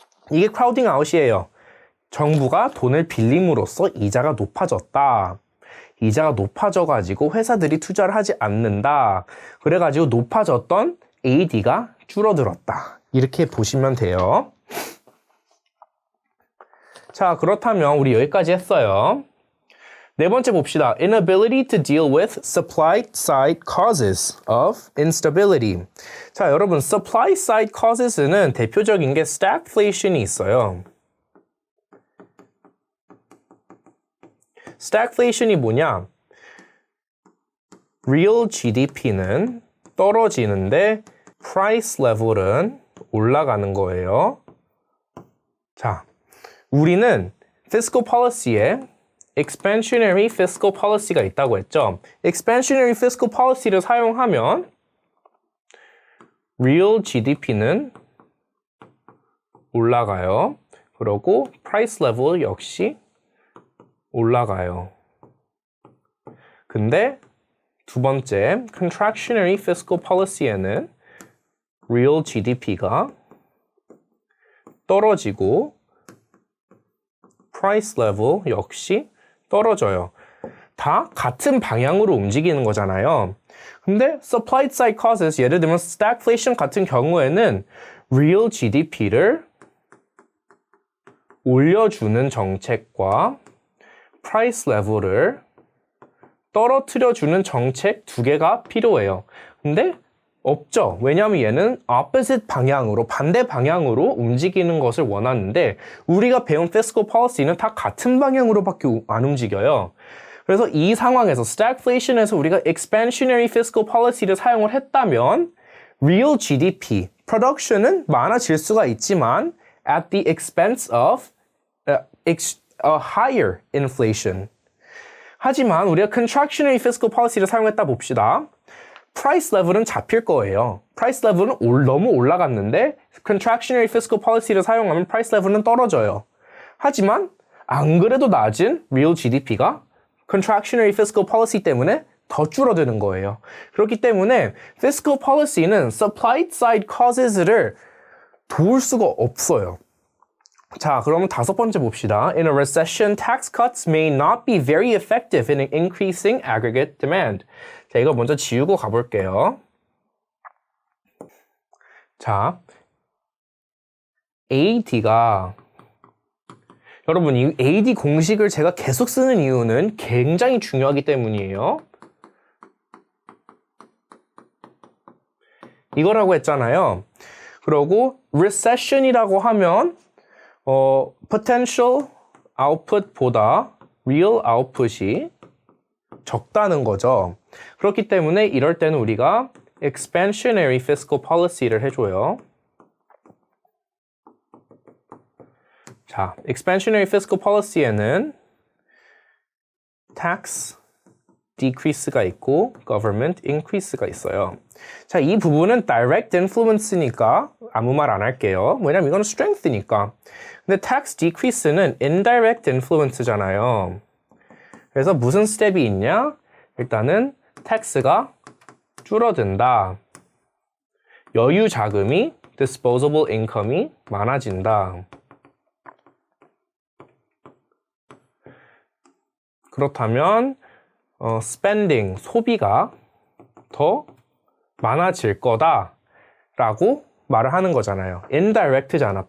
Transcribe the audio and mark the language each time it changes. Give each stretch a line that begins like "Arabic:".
Korean: 이게 crowding out이에요. 정부가 돈을 빌림으로써 이자가 높아졌다. 이자가 높아져가지고 회사들이 투자를 하지 않는다. 그래가지고 높아졌던 AD가 줄어들었다. 이렇게 보시면 돼요. 자, 그렇다면 우리 여기까지 했어요. 네 번째 봅시다.
English: Inability to deal with supply side causes of instability.
Korean: 자, 여러분, supply side causes는 대표적인 게 stagflation이 있어요. stagflation이 뭐냐? real GDP는 떨어지는데 price level은 올라가는 거예요. 자, 우리는 fiscal policy에 expansionary fiscal policy가 있다고 했죠. expansionary fiscal policy를 사용하면 real GDP는 올라가요. 그리고 price level 역시 올라가요. 근데 두 번째 contractionary fiscal policy에는 real GDP가 떨어지고 price level 역시 떨어져요. 다 같은 방향으로 움직이는 거잖아요. 근데 supply side causes, 예를 들면 stagflation 같은 경우에는 real GDP를 올려주는 정책과 price level을 떨어뜨려주는 정책 두 개가 필요해요. 근데 없죠. 왜냐하면 얘는 opposite 방향으로, 반대 방향으로 움직이는 것을 원하는데 우리가 배운 fiscal policy는 다 같은 방향으로밖에 안 움직여요. 그래서 이 상황에서 stagflation에서 우리가 expansionary fiscal policy를 사용을 했다면 real GDP, production은 많아질 수가 있지만
English: at the expense of a higher inflation.
Korean: 하지만 우리가 contractionary fiscal policy를 사용했다 봅시다. price level은 잡힐 거예요. price level은 너무 올라갔는데 contractionary fiscal policy를 사용하면 price level은 떨어져요. 하지만 안 그래도 낮은 real GDP가 contractionary fiscal policy 때문에 더 줄어드는 거예요. 그렇기 때문에 fiscal policy는 supply side causes를 도울 수가 없어요. 자, 그러면 다섯 번째 봅시다.
English: In a recession, tax cuts may not be very effective in increasing aggregate demand.
Korean: 자, 이거 먼저 지우고 가볼게요. 자, AD가 여러분, 이 AD 공식을 제가 계속 쓰는 이유는 굉장히 중요하기 때문이에요. 이거라고 했잖아요. 그리고 recession이라고 하면 potential output보다 real output이 적다는 거죠. 그렇기 때문에 이럴 때는 우리가 expansionary fiscal policy를 해줘요. 자, expansionary fiscal policy에는 tax decrease가 있고 government increase가 있어요. 자, 이 부분은 direct influence니까 아무 말 안 할게요. 왜냐면 이거는 strength니까. 근데 tax decrease는 indirect influence잖아요. 그래서 무슨 스텝이 있냐? 일단은 tax가 줄어든다. 여유 자금이 disposable income이 많아진다. 그렇다면 spending, 소비가 더 많아질 거다라고 말을 하는 거잖아요. indirect잖아.